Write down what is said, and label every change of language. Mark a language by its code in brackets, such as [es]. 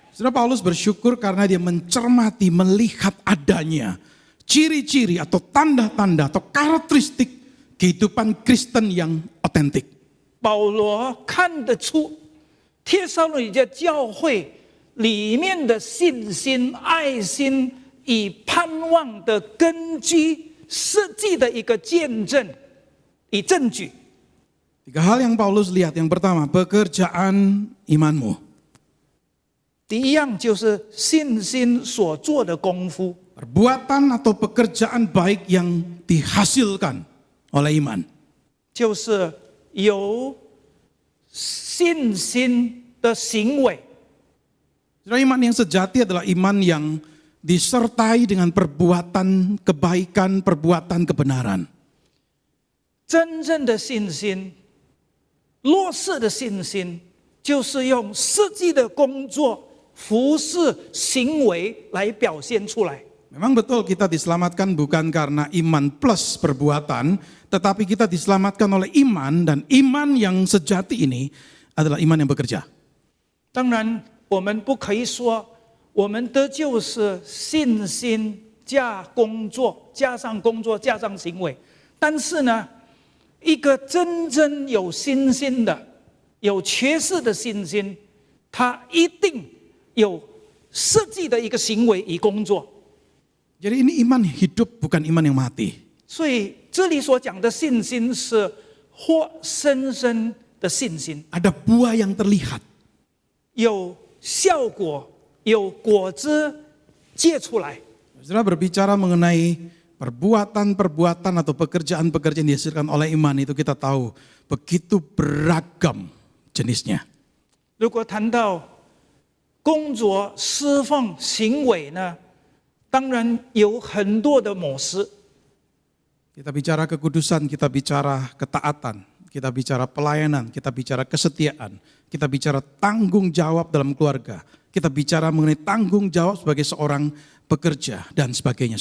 [id] Saudara, Paulus bersyukur karena dia mencermati, melihat adanya ciri-ciri atau tanda-tanda atau karakteristik kehidupan Kristen yang otentik. [zh] 保罗看得出帖撒罗尼迦教会里面的信心、爱心与盼望的根基，实际的一个见证与证据。 [id] 3 hal yang Paulus lihat. Yang pertama, pekerjaan imanmu. [zh] 第一样就是信心所做的功夫， [id] Perbuatan atau pekerjaan baik yang dihasilkan oleh iman. [zh] 就是由信心的行为。 [id] Saudara, iman yang sejati adalah iman yang disertai dengan perbuatan kebaikan, perbuatan kebenaran. [zh] 真正的信心，落实的信心，就是用实际的工作、服事、行为来表现出来。 [id] Memang betul kita diselamatkan bukan karena iman plus perbuatan, tetapi kita diselamatkan oleh iman, dan iman yang sejati ini adalah iman yang bekerja. [zh] 当然，我们不可以说我们得救是信心加工作，加上工作加上行为。但是呢，一个真正有信心的、有缺失的信心，他一定有设计的一个行为与工作。 [id] Jadi ini iman hidup, bukan iman yang mati. [zh] 所以这里所讲的信心是活生生的信心， [id] Ada buah yang terlihat. [zh] 有效果，有果子结出来。 [id] Saudara berbicara mengenai perbuatan-perbuatan atau pekerjaan-pekerjaan yang dihasilkan oleh iman itu kita tahu begitu beragam jenisnya. [zh] 如果谈到工作、侍奉、行为呢，当然有很多的模式。 [id] Kita bicara kekudusan, kita bicara ketaatan, kita bicara pelayanan, kita bicara kesetiaan, kita bicara tanggung jawab dalam keluarga, kita bicara mengenai tanggung jawab sebagai seorang pekerja dan sebagainya.